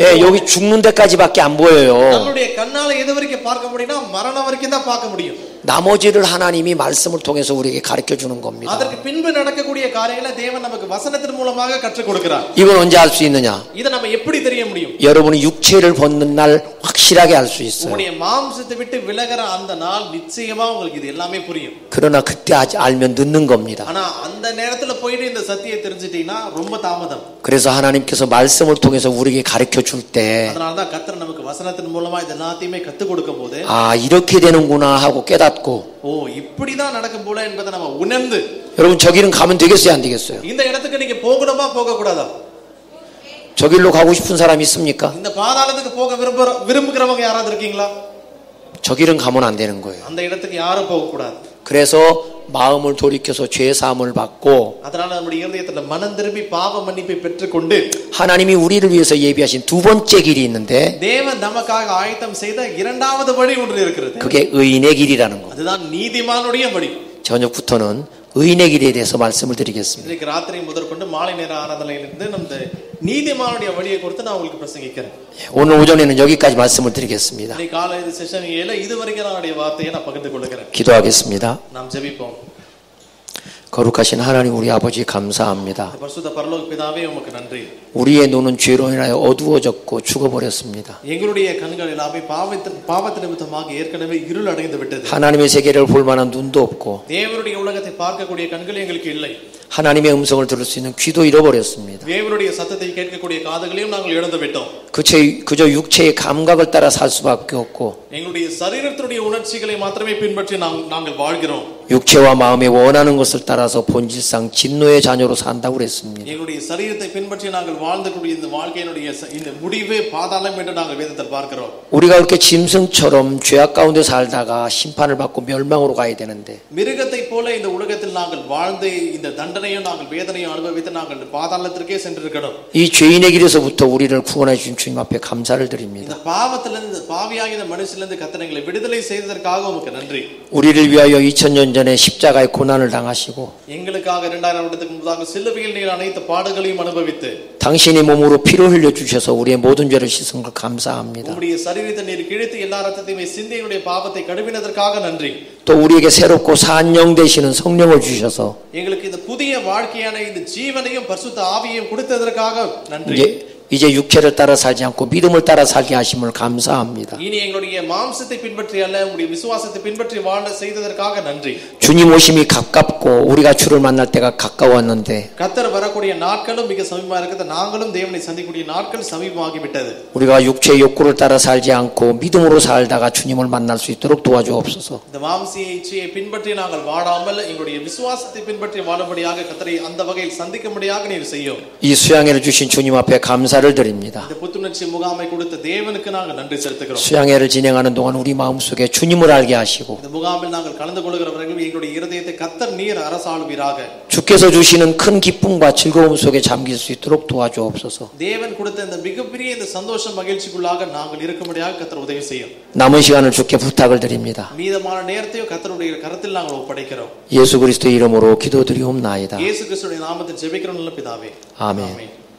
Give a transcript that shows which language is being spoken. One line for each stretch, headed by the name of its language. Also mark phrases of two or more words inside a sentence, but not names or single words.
Korean: 예, 여기 죽는 데까지밖에 안 보여요.
Tamil: நம்மளுடைய கண்ணால எது வரைக்கும் பார்க்க முடியும்னா மரணம் வரைக்கும் தான் பார்க்க முடியும்.
Korean: 나머지를 하나님이 말씀을 통해서 우리에게 가르쳐 주는 겁니다.
Tamil: அதற்கு பின்பு நடக்கக்கூடிய காரியங்களை தேவன் நமக்கு வசனத்தின் மூலமாக கற்றுக் கொடுக்கிறார்.
Korean: 이걸 언제 알 수 있느냐?
Tamil: இதை நம்ம எப்படி தெரிய முடியும்?
Korean: 여러분이 육체를 벗는 날 확실하게 알 수 있어요.
Tamil: உங்களுடைய மாம்சத்தை விட்டு விலகுற அந்த நாள் நிச்சயமா உங்களுக்கு இது எல்லாமே புரியும்.
Korean: 그러나 그때 알면 늦는 겁니다.
Tamil: ஆனா அந்த நேரத்துல போயிட்டு இந்த சத்தியத்தை தெரிஞ்சிட்டீங்கன்னா ரொம்ப தாமதம்.
Korean: 그래서 하나님께서 말씀을 통해서 우리에게 가르쳐 줄 때
Tamil: அதனால தான் கர்த்தர் நமக்கு வசனத்தின் மூலமா இது எல்லாத்தையுமே கற்றுக் கொடுக்கும்போது
Korean: 이렇게 되는구나 하고 깨닫고
Tamil: இப்படிதான் நடக்கும் போல என்பதை நம்ம உணர்ந்து
Korean: 여러분 저 길은 가면 되겠어요 안 되겠어요?
Tamil: இந்த இடத்துக்கு நீங்க போகணுமா போக கூடாதா?
Korean: 저 길로 가고 싶은 사람 있습니까?
Tamil: இந்த பாதாளத்துக்கு போக விரும்புகிறவங்க யாராவது இருக்கீங்களா?
Korean: 저 길은 가면 안 되는 거예요.
Tamil: அந்த இடத்துக்கு யாரும் போக கூடாது.
Korean: 그래서 마음을 돌이켜서 죄 사함을 받고
Tamil: அதனால நம்முடைய இதயத்துல மனம் திரும்பி பாவ மன்னிப்பை பெற்றுக்கொண்டு
Korean: 하나님이 우리를 위해서 예비하신 두 번째 길이 있는데
Tamil: தேவன் நமக்காக ஆயத்தம் செய்த இரண்டாவது வழி ஒன்று இருக்கிறது.
Korean: 그게 의인의 길이라는 거.
Tamil: அதுதான் நீதிமானுடைய வழி.
Korean: 저녁부터는 의인의 길에 대해서 말씀을 드리겠습니다.
Tamil: இன்னைக்கு ராத்திரி முதற்கொண்டு மாலை நேர ஆராதனையிலிருந்து நம்ம நீதிமானுடைய வழியை குறித்து நான் உங்களுக்கு பிரசங்கிக்கிறேன்.
Korean: 오늘 오전에는 여기까지 말씀을 드리겠습니다.
Tamil: இன்னைக்கு காலை செஷன் 7 இதுவரைக்கும் என்னுடைய வார்த்தையை நான் பகிர்ந்து கொள்கிறேன்.
Korean: 기도하겠습니다.
Tamil: நாம் ஜெபிப்போம்.
Korean: 거룩하신 하나님 우리 아버지 감사합니다.
Tamil: பரிசுத்த பரலோக பிதாவே உமக்கு நன்றி.
Korean: 우리의 눈은 죄로 인하여 어두워졌고 죽어버렸습니다.
Tamil: எங்களுடைய கண்கள் எல்லாமே பாவத்தின் நிமித்தமாக ஏற்கனவே இருள் அடைந்து விட்டது.
Korean: 하나님의 세계를 볼 만한 눈도 없고
Tamil: தேவனுடைய உலகத்தை பார்க்கக்கூடிய கண்கள் எங்களுக்கு இல்லை.
Korean: 하나님의 음성을 들을 수 있는 귀도 잃어버렸습니다.
Tamil: தேவனுடைய சத்தத்தை கேட்கக்கூடிய காதுகளையும் நாங்கள் இழந்து விட்டோம்.
Korean: 그저 육체의 감각을 따라 살 수밖에 없고
Tamil: எங்களுடைய சரீரத்தினுடைய உணர்ச்சிகளை மாத்திரமே பின்பற்றி நாங்கள் வாழ்கிறோம்.
Korean: 육체와 마음에 원하는 것을 따라서 본질상 진노의 자녀로 산다고 그랬습니다.
Tamil: எங்களுடைய சரீரத்தை பின்பற்றி நாங்கள் வாழ்ந்தக்கூடிய இந்த வாழ்க்கையினுடைய இந்த முடிவே பாதாளம் என்று நாங்கள் வேதத்தில் பார்க்கிறோம்.
Korean: 우리가 그렇게 짐승처럼 죄악 가운데 살다가 심판을 받고 멸망으로 가야 되는데
Tamil: மிருகத்தை போல இந்த உலகத்தில் நாங்கள் வாழ்ந்து இந்த தண்டனையும் நாங்கள் வேதனையும் அனுபவித்து நாங்கள் பாதாளத்திற்கே சென்றிருக்கிறோம்.
Korean: 이 죄인의 길에서부터 우리를 구원해 주신 주님 앞에 감사를 드립니다.
Tamil: இந்த பாவத்திலிருந்து பாவியாகிய இந்த மனுஷனிலிருந்து கர்த்தர் எங்களை விடுதலை செய்ததற்காக உமக்கு நன்றி.
Korean: 우리를 위하여 2000년 전에 십자가의 고난을 당하시고
Tamil: எங்களுக்காக 2000 வருடத்துக்கு முன்பாக சிலுவையில் நீர் அனைத்து பாடுகளையும் அனுபவித்து
Korean: 당신이 몸으로 피를 흘려 주셔서 우리의 모든 죄를 씻은 걸 감사합니다.
Tamil: உம்முடைய சரீரத்தை நீர் கிழித்து எல்லா இரத்தத்தையும் சிந்தி எங்களுடைய பாவத்தை கழுவினதற்காக நன்றி.
Korean: 또 우리에게 새롭고 산 영 되시는 성령을 주셔서
Tamil: எங்களுக்கு இந்த புதிய வாழ்க்கையான இந்த ஜீவனையும் பரிசுத்த ஆவியையும் கொடுத்ததற்காக நன்றி.
Korean: 이제 육체를 따라 살지 않고 믿음을 따라 살게 하심을 감사합니다.
Tamil: இனி எங்களுடைய மாம்சத்தை பின்பற்றி அல்ல உம்முடைய விசுவாசத்தை பின்பற்றி வாழ செய்ததற்காக நன்றி.
Korean: 주님 오심이 가깝고 우리가 주를 만날 때가 가까웠는데
Tamil: கர்த்தர் வரக்கூடிய நாட்களும் மிக சமீபமா இருக்குது. நாங்களும் தேவனை சந்திக்கக்கூடிய நாட்கள் சமீபமாகி விட்டது.
Korean: 우리가 육체의 욕구를 따라 살지 않고 믿음으로 살다가 주님을 만날 수 있도록 도와주옵소서.
Tamil: இந்த மாம்சீக இச்சையை பின்பற்றி நாங்கள் வாழாமல் எங்களுடைய விசுவாசத்தை பின்பற்றி வாழும்படியாக கர்த்தரை அந்த வகையில் சந்திக்கும்படியாக நீர் செய்யும்.
Korean: 이 수양회를 주신 주님 앞에 감사를 드립니다.
Tamil: இந்த புத்துணர்ச்சி முகாமை கொடுத்த தேவனுக்கு நாங்கள் நன்றி செலுத்துகிறோம்.
Korean: 수양회를 진행하는 동안 우리 마음속에 주님을 알게 하시고
Tamil: இந்த முகாமில் நாங்கள் கலந்து கொள்கிறவர்கள் எங்களுடைய இருதயத்தை கர்த்தர் நீர் அரசாளுவீராக.
Korean: 주께서 주시는 큰 기쁨과 즐거움 속에 잠길 수 있도록 도와주옵소서.
Tamil: தேவன் கொடுத்த இந்த மிகப்பெரிய இந்த சந்தோஷம் மகிழ்ச்சிக்குள்ளாக நாங்கள் இருக்கும்படியாக கர்த்தர் உதவி செய்யும்.
Korean: 남은 시간을 주께 부탁을 드립니다.
Tamil: மீதமான நேரத்தையும் கர்த்தருடைய கரத்தில் நாங்கள் ஒப்படைக்கிறோம்.
Korean: 예수 그리스도의 이름으로 기도드리옵나이다.
Tamil: இயேசு கிறிஸ்துவின் நாமத்தில் ஜெபிக்கிறோம் நல்ல பிதாவே. ஆமென்.